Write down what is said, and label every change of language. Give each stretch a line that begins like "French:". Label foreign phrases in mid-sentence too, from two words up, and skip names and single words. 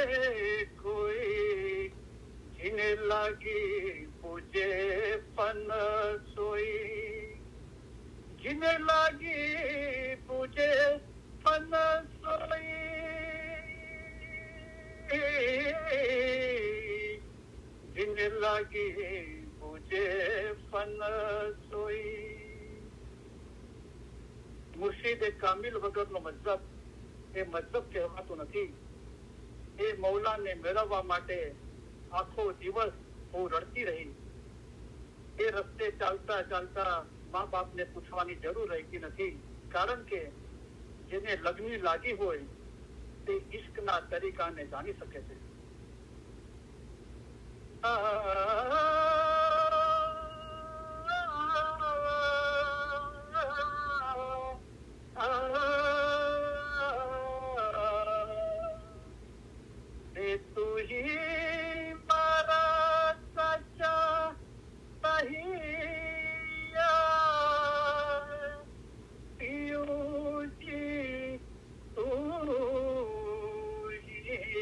Hindi: कोई, जिन्हें लागी पूजे फन सोई, जिन्हें लागी पूजे फन सोई, जिन्हें लागी पूजे फन सोई.
Gujarati: મુર્શિદ કામિલ વગરનો મતલબ એ મતલબ કહેવાતો નથી. એ મૌલાને મેળવવા માટે આખો દિવસ હું રડતી રહી. એ રસ્તે ચાલતા ચાલતા મા બાપને પૂછવાની જરૂર રહેતી નથી, કારણ કે જેને લગ્ન લાગી હોય તે ઇશ્કના તરીકાને જાણી શકે છે.
Hindi: तू ही मारा सच्चा सहिया पियो जी तू ही